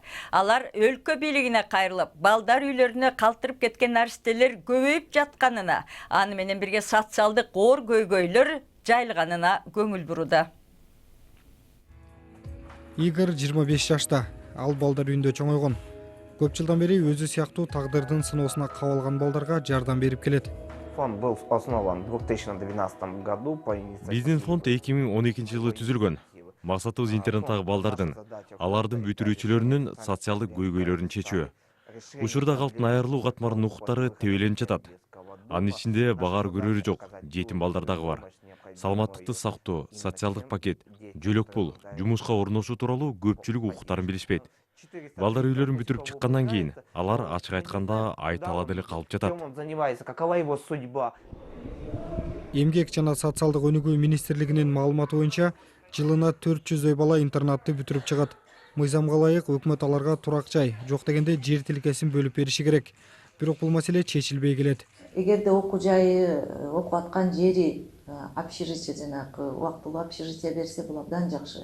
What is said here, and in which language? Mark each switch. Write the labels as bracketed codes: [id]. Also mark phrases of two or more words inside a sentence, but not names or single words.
[ky] Алар өлкө бийлигине кайрылып, балдар үйлөрүнө калтырып кеткен наристелер көбөйүп жатканына, аны менен бирге социалдык оор көйгөйлөр жайылганына көңүл бурууда. Игорь 25 жашта, ал балдар үйүндө чоңойгон. Көп жылдан бери өзү сыяктуу тагдырдын сыноосуна кабылган балдарга жардам берип келет. [ru] Фонд был основан в 2012 году по инициативе. [ky] Биздин фонд 2012 жылы түзүлгөн. Максатыбыз интернаттагы балдардын, алардын бүтүрүүчүлөрүнүн социалдык көйгөйлөрүн чечүү. Учурда калктын айырылуу катмарынын укуктары тебеленип жатат. Анын ичинде багар көрөрү жок, жетим балдар дагы бар. Саламаттыкты сактоо, социалдык пакет, жөлөк пул, жумушка орношуу тууралуу көпчүлүк укуктарын билишпейт. Балдар үйлөрүн бүтүрүп чыккандан кийин алар ачык айтканда айта ала деле калып жатат. [ru] Чем он занимается, какова его судьба? [ky] Эмгек жана социалдык өнүгүү министрлигинин маалыматы боюнча жылына 400 бала интернатты бүтүрүп чыгат. Мыйзамга ылайык өкмөт аларга турак жай, жок дегенде жер тилкесин бөлүп бериши керек. Бирок бул маселе чечилбей келет. Эгерде окуу жайы, окуп аткан жери общежитие жанагы убактылуу общежитие берсе бул абдан жакшы.